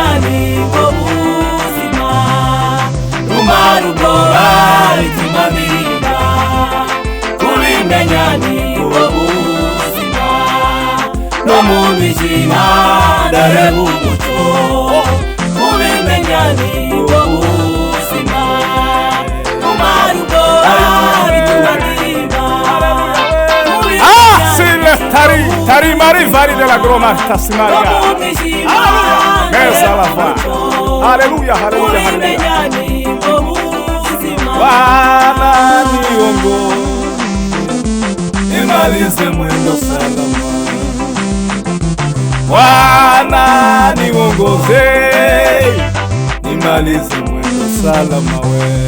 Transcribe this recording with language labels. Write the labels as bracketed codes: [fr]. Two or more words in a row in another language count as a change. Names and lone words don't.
[rw] ni wowe ubuzima n'umara ubwoba bituma ndirimba kubimenya ni wowe ubuzima no mu mwijima ndareba umucyo kubimenya ni wowe ubuzima n'umara ubwoba bituma ndirimba Sile tari marivari de la groma tasimaria. Mesa la fa. [sw] Haleluya, haleluya, haleluya. Bwana niongoze nimalize mwendo salama. Bwana niongoze nimalize mwendo salama we.